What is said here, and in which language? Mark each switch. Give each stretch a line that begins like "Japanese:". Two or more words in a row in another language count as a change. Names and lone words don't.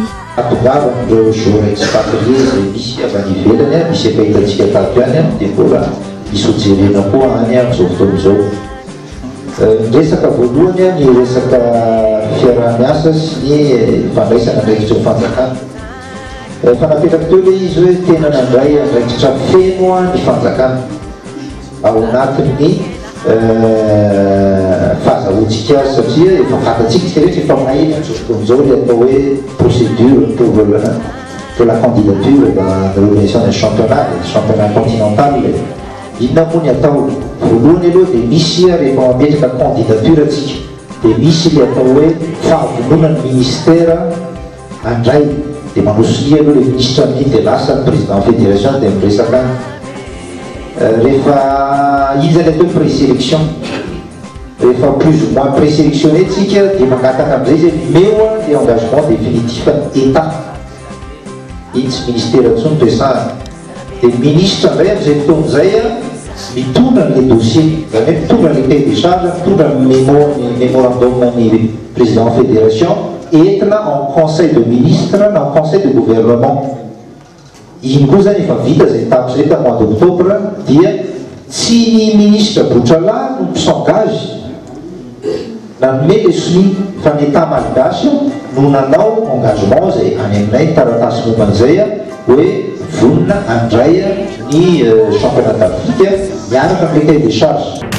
Malagasy: atongavan'ireo
French: joueur expatrié
Malagasy: zay misy avy any ivelany misy efa hitantsika tato ihany dia mbola misy hojerena koa any amin'izao fotoan'izao resaka voalohany ny resaka fiaraha-miasa sy ny fandraisana andraikitra ny fanjakana fanapetraka teo le izy hoe tena nandray andraikitra feno ny fanjakana ao anatin'ny fahazahoantsika azy satria efa fantatsika rehetra efa maheno fotoan'izao le atao hoe
French: procédure pour la candidature dans l'organisation des championnat continental
Malagasy: inona moa ny atao voalohany aloha dia misy rehefa mametraka candidature atsika dia misy le atao hoe fahavonona ny ministère andray dia manosoloha aloha le ministre amin'iny dia lasa ny
French: président fédération
Malagasy: dia miresaka rehefa izy zany atao présélection rehefa
French: plus ou moins présélectionné
Malagasy: tsika dia mangataka amin'izay zay meo le
French: engagement définitif état
Malagasy: iny tsy ministère ntsony toesana dia ministre indray amin'izay fotoan'izay mitondra le dossier zany hoe mitondra le
French: cahier de charge
Malagasy: mitondra mémorandum ny
French: président fédération
Malagasy: entina
French: en conseil de ministre
Malagasy: na
French: en conseil de gouvernement
Malagasy: iny koa zany efa vita zay tapo zay ta
French: mois d'octobre
Malagasy: dia tsy ny ministre Bouchala no s'engage nanome le soni fa ny état malagasy no nanao engagement zay any aminay taratasy momban'izay hoe vonina andray ny
French: championnat d'Afrique
Malagasy: miaraka amin'ny
French: cahier de charge